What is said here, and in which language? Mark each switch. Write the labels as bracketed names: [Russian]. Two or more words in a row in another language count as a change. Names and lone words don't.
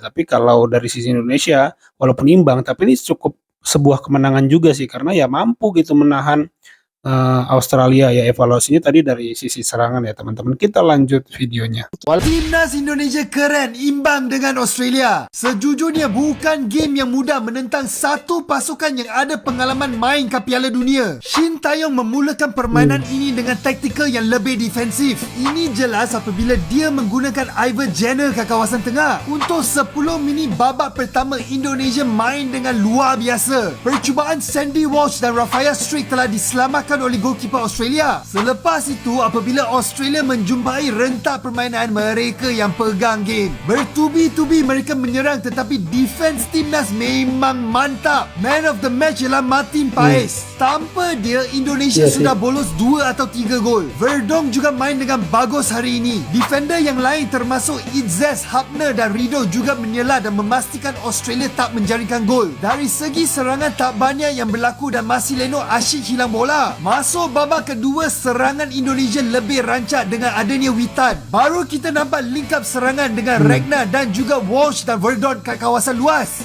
[Indonesian] Tapi kalau dari sisi Indonesia walaupun imbang tapi ini cukup sebuah kemenangan juga sih karena ya mampu gitu menahan Australia ya. Evaluasinya tadi dari sisi serangan ya teman-teman. Kita lanjut videonya. Timnas Indonesia keren imbang dengan Australia. [Malay] Sejujurnya bukan game yang mudah menentang satu pasukan yang ada pengalaman main ke Piala Dunia. Shin Taeyong memulakan permainan ini dengan taktikal yang lebih defensif. Ini jelas apabila dia menggunakan Ivan Jenner ke kawasan tengah. Untuk 10 minit babak pertama Indonesia main dengan luar biasa. Percubaan Sandy Walsh dan Rafael Strick telah diselamatkan oleh goalkeeper Australia. Selepas itu apabila Australia menjumpai rentak permainan mereka yang pegang game. Bertubi-tubi mereka menyerang tetapi defense timnas memang mantap. [English] Man of the match [Malay] ialah Martin Paes. Tanpa dia Indonesia sudah bolos 2 atau 3 gol. Verdong juga main dengan bagus hari ini. Defender yang lain termasuk Izzes, Hapner dan Rido juga menyela dan memastikan Australia tak menjaringkan gol. Dari segi serangan tak banyak yang berlaku dan masih Leno asyik hilang bola. Masuk babak kedua, serangan Indonesia lebih rancak dengan adanya Witan. Baru kita nampak [English] link up [Malay] serangan dengan Regna dan juga Walsh dan Verdon kat kawasan luas.